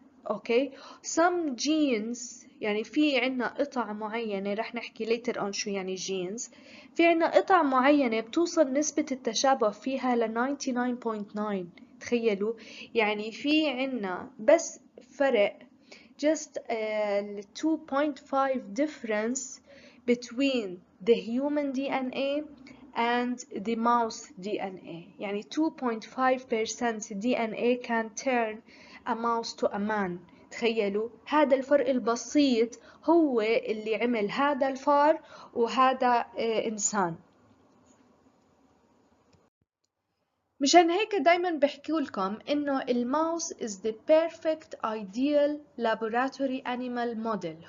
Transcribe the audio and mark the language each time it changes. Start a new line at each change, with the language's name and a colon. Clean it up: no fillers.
Arabic: اوكي. some genes، يعني في عنا قطع معينة رح نحكي
English: later on
Arabic: شو يعني genes، في عنا قطع معينة بتوصل نسبة التشابه فيها ل 99.9. تخيلوا، يعني في عنا بس فرق
English: just 2.5 difference between the human DNA and the mouse DNA. يعني 2.5% DNA can turn a mouse to a man.
Arabic: تخيلوا هذا الفرق البسيط هو اللي عمل هذا الفار وهذا إنسان. مشان هيك دايما بحكي لكم انه الماوس
English: is the perfect ideal laboratory animal model.